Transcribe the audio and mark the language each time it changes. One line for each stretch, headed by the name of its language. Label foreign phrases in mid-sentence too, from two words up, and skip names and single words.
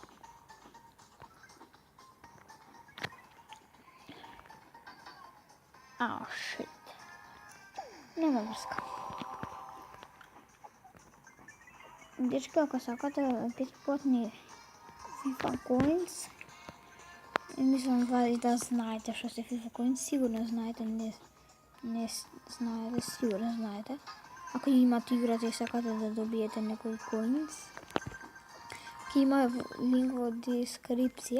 Macedonian: Ау, шит.
Bulgarian: Няма връзка.
Macedonian: Дечки, ако сакате безплатни FIFA Coins, мислам да знаете што се FIFA Coins, сигурно знаете, не знаете, сигурно знаете. Ако имате играта и сакате да добиете некои coins, ќе има линк во дескрипција.